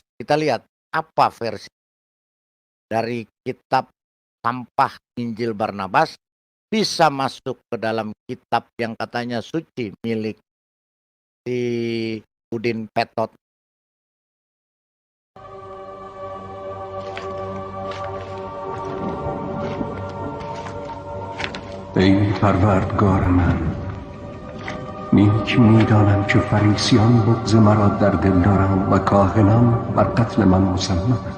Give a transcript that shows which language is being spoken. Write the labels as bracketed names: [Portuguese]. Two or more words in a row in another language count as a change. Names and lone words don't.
[Indonesian] Kita lihat apa versi dari kitab sampah Injil Barnabas bisa masuk ke dalam kitab yang katanya suci milik si Udin Petot. [Persian] ای پروردگار من، نیک میدانم که فریسیان بغض مرا در دل دارند و کاهنان بر قتل من مصممند.